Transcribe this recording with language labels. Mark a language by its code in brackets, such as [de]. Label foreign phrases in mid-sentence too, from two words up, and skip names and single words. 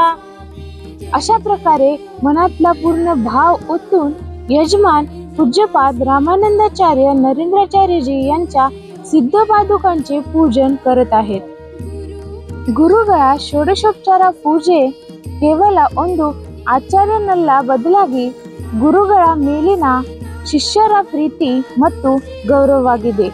[mr] अशा प्रकारे मनातला पूर्ण भाव ओतून यजमान पूज्यपाद रामानंदाचार्य नरेंद्राचार्यजी यांच्या सिद्ध पादुकांचे पूजन करत आहेत। [kn] ಗುರುಗಳ ಷೋಡಶೋಪಚಾರ ಪೂಜೆ ಕೇವಲ ಒಂದು ಆಚಾರನಲ್ಲ, ಬದಲಾಗಿ ಗುರುಗಳ ಮೇಲಿನ ಶಿಷ್ಯರ ಪ್ರೀತಿ ಮತ್ತು ಗೌರವವಾಗಿದೆ।